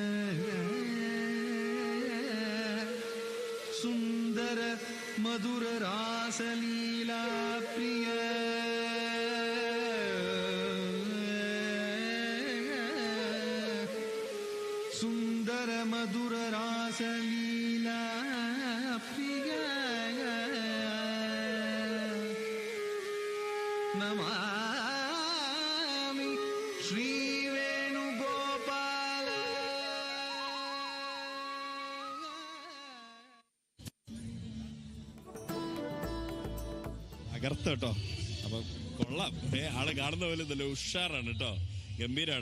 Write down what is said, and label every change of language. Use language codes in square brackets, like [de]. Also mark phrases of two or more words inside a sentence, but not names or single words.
[sa] ಸುಂದರ ಮಧುರ ರಾಸಲೀಲಾ ಪ್ರಿಯ ಸುಂದರ ಮಧುರ ರಾಸಲೀಲಾ ಪ್ರಿಯ ನಮಾಮಿ ಶ್ರೀ [ml] തകർത്ത് കേട്ടോ. അപ്പൊ കൊള്ളാം. ആള് കാണുന്ന പോലെ നല്ല ഉഷാറാണ് കേട്ടോ, ഗംഭീരാണ്.